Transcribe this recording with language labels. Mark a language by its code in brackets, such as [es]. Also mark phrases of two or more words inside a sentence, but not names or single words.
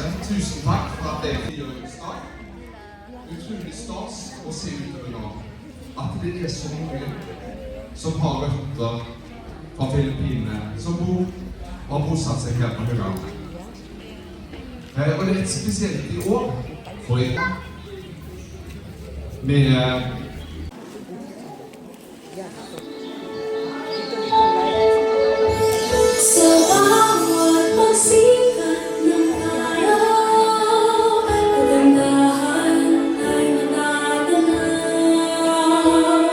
[no] Tusen takk for at det er 4-åringsdag. Utrolig stas å se utover nå at det er så mange som har røtter fra Filippinene, som bor og har bosatt seg her på Haugalandet. Og det er et spesielt i år for i dag med [tl] Sa bawat pagsikat ng araw, kagandahan ay matatanaw.